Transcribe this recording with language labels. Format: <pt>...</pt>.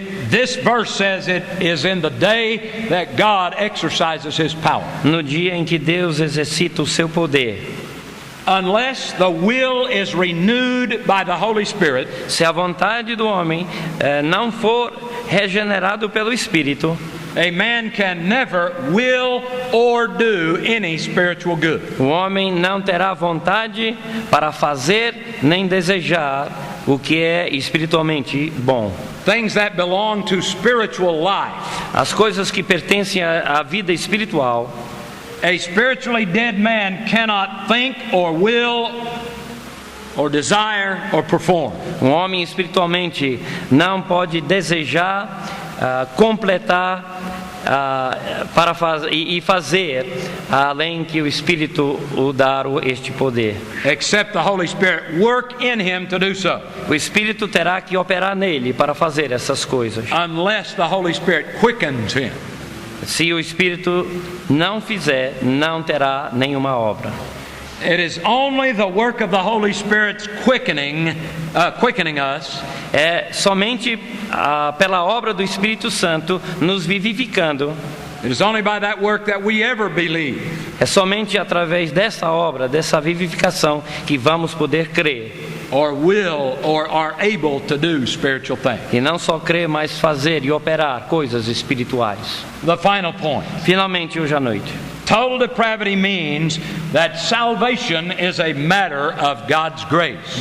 <en>This verse says it is in the day that God exercises His power.</en> <pt>No dia em que Deus exercita o seu poder.</pt> <en>Unless the will is renewed by the Holy Spirit,</en> <pt>se a vontade do homem não for regenerado pelo Espírito,</pt> <en>a man can never will or do any spiritual good.</en> <pt>O homem não terá vontade para fazer nem desejar o que é espiritualmente bom.</pt> <en>Things that belong to spiritual life.</en> <pt>As coisas que pertencem à vida espiritual.</pt> <en>A spiritually dead man cannot think or will or desire or perform.</en> <pt>Um homem espiritualmente não pode desejar, completar para fazer além que o Espírito o dar este poder.</pt> <en>Except the Holy Spirit work in him to do so.</en> <pt>O Espírito terá que operar nele para fazer essas coisas.</pt> <en>Unless the Holy Spirit quickens him.</en> <pt>Se o Espírito não fizer, não terá nenhuma obra.</pt> <en>It is only the work of the Holy Spirit's quickening us.</en> <pt>É somente pela obra do Espírito Santo nos vivificando.</pt> <en>It is only by that work that we ever believe.</en> <pt>É somente através dessa obra, dessa vivificação, que vamos poder crer.</pt> <en>Or will or are able to do spiritual things.</en> <pt>E não só crer, mas fazer e operar coisas espirituais.</pt> <en>The final point.</en> <pt>Finalmente, hoje à noite.</pt> <en>Total depravity means that salvation is a matter of God's grace.</en>